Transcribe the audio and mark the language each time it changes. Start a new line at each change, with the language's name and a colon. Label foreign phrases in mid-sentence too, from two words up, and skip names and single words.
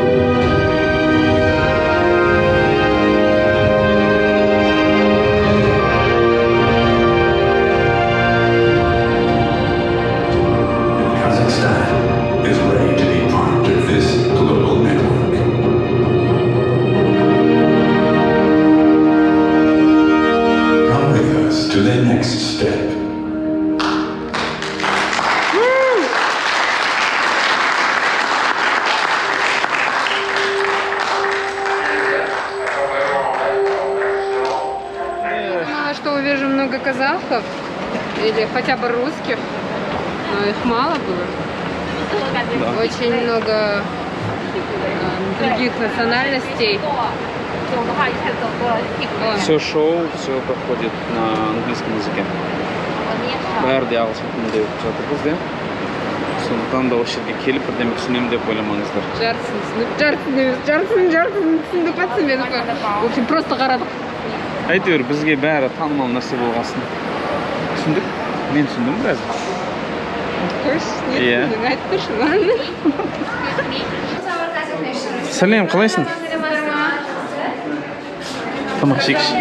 English: Kazakhstan is ready to be part of this global network. Come with us to the next step.
Russian: Думала, что увижу много казахов или хотя бы русских, но их мало было. Да. Очень много других национальностей. Ой, Все шоу, все проходит на английском языке.
Kazakh: Бәрі де ағылшын тілінде өтіп жатырмыз де. Сондықтан да осы жерге келіп бірдеме түсінемін деп ойламаңыздар. жарсын түсіндік па түсінбедік па?
Russian: В общем, просто қарадық.
Kazakh: Әйтеуір бізге бәрі танымал нәрсе болғасын. Түсіндік? Мен түсіндім біраз. Қойшы, не Иә. түсіндің? Айтып тұршы. Сәлем, қалайсың? Тамақ ішейікші.